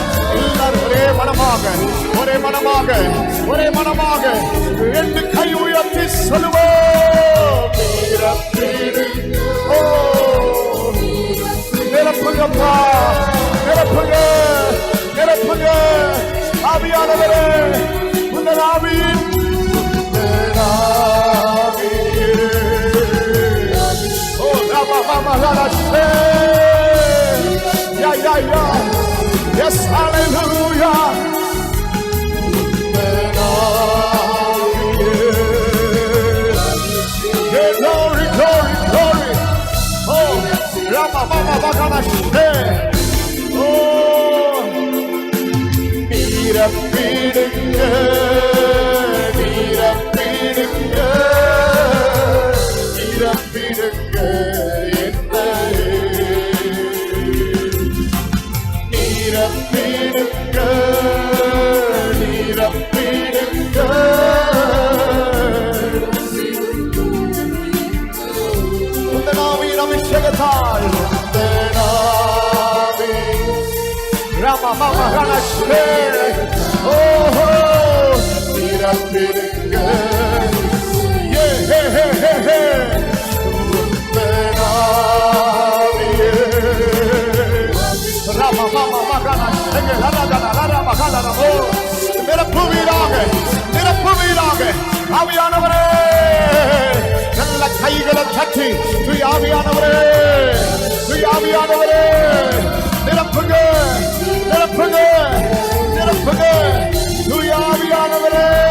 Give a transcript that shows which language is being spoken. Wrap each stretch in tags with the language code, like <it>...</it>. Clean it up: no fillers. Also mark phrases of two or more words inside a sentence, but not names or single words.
<ta>எல்லாரும் ஒரே மனமாக ரெண்டு கை உயர்த்தி சொல்லுவோம். நிரப்புங்கப்பா, நிரப்புங்க ஆவியானவரே. உங்கள் ஆவியின்</ta> <en>yes, hallelujah. Glory, glory, glory. Oh, Rama Mama Bagana She.</en> <ta>Oh, நிரப்பிடுங்க நிரப்பிடுங்க நிரப்பிடுங்க நிரப்பிடுங்க நிரப்பிடுங்க உந்தனாவின் அபிஷேகத்தால் Rama Mama Hanashe Oh நிரப்பிடுங்க Yeah hey hey hey hey Rama Mama Hanashe Rama Hanashe நிரப்புவீராக நிரப்புவீராக ஆவியானவரே நல்ல கைகளை தட்டி ஆவியானவரே ஆவியானவரே நிரப்புங்க நிரப்புங்க நிரப்புங்க ஆவியானவரே</ta>